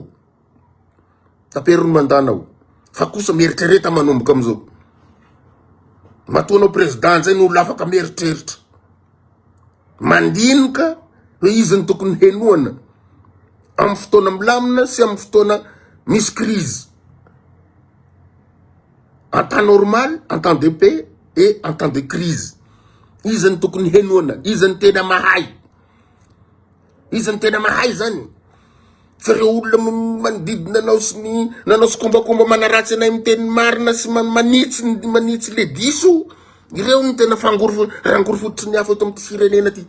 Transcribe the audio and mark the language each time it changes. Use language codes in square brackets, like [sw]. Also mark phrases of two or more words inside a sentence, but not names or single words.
[mg] Taperony mandanao. Fa kosa mieritrereta manomboka amizao. Matoanao président zay no afaka mieritreritra. Mandinika hoe izy ny tokony henoana. Amin'ny fotoana milamina sy amin'ny fotoana misy crise. [fr] En temps normal, en temps de paix et en temps de crise. [mg] Izy ny tokony henoana, izy ny tena mahay. Izy ny tena mahay zany. Fa reo olona manodidina nanao sy kombakomba manaratsy anay miteny marina sy manitsy le diso. Ireo ny tena rangoro fototry ny hafa eto amin'ny firenena ty.